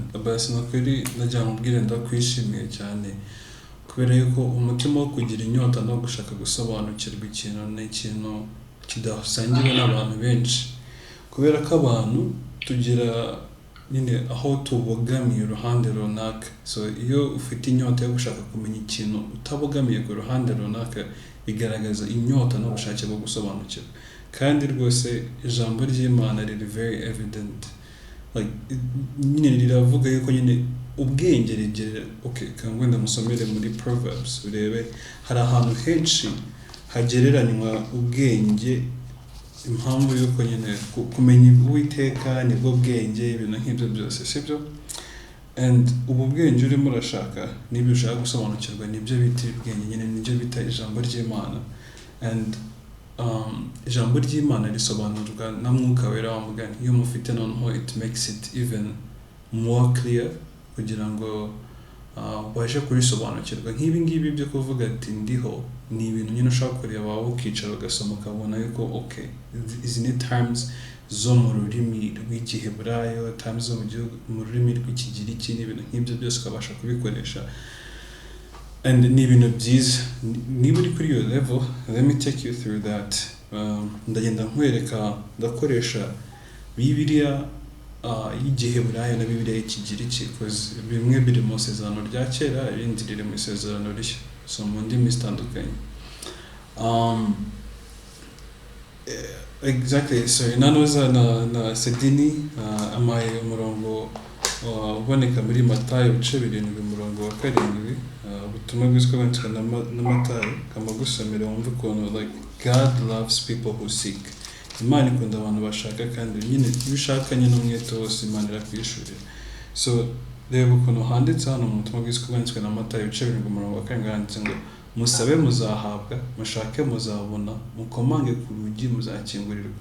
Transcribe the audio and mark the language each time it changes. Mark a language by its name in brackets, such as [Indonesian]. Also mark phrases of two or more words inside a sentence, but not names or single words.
[Kinyarwanda] Abbas nakuri najya mubwira ndakwishimiye cyane kubera yuko umutima wo kugira inyota no gushaka gusobanukirwa ikintu ni ikintu kidasangiwe n'abantu benshi, kubera ko abantu tugira nyine aho tubogamiye uruhande runaka. So iyo ufite inyota yo gushaka kumenya ikintu utabogamiye ku ruhande runaka bigaragaza inyota n'ubushake bwo gusobanukirwa, kandi rwose ijambo ry'Imana riri [English] very evident. [Kinyarwanda] Like nyine riravuga yuko nyine ubwenge rigera kangwe ndamusomere muri Proverbs urebe hari ahantu henshi hagereranywa ubwenge, impamvu yuko nyine kumenya Uwiteka nibwo bwenge, ibintu nk'ibyo byose sibyo. And ubu bwenge urimo urashaka n'ibyo ushaka gusobanukirwa nibyo bita ubwenge, nyine nibyo bita ijambo ry'Imana. And ijambo ry'Imana risobanurwa na Mwuka Wera wa mugani. Iyo mufite noneho [English] it makes it even more clear [Kinyarwanda] kugira ngo ubashe kurisobanukirwa. Nk'ibi ngibi byo kuvuga ati ndiho ni ibintu nyine ushaka kureba wawe ukicara ugasoma ukabona yuko izi ni terms zo mu rurimi rw'Igiheburayo, terms zo mu rurimi rw'Ikigiriki, n'ibintu nk'ibyo byose ukabasha kubikoresha. And ni ibintu byiza. Niba uri kuri iyo level, [English] let me take you through that. [Kinyarwanda] Ndagenda nkwereka, ndakoresha Bibiliya y'Igiheburayo na Bibiliya y'Ikigiriki, because bimwe biri mu isezerano rya kera, ibindi riri mu isezerano rishya, so mu ndimi zitandukanye. [English] Exactly. [Kinyarwanda] So inanoza na Sedini amaye umurongo uboneka muri Matayo 7:7 ubutumwa bw'Yesu bwanditswe na Matayo, kamagusomera wumve ukuntu [English] like God loves people who seek. [Kinyarwanda] Imana ikunda abantu bashaka, kandi nyine iyo ushakanye n'umwete wose Imana irakwishurira. So reba ukuntu handitse hano mu butumwa bw'Yesu bwanditswe na Matayo 7:7 handitse ngo musabe muzahabwa, mushake muzabona, mukomange ku rugi muzakingurirwa.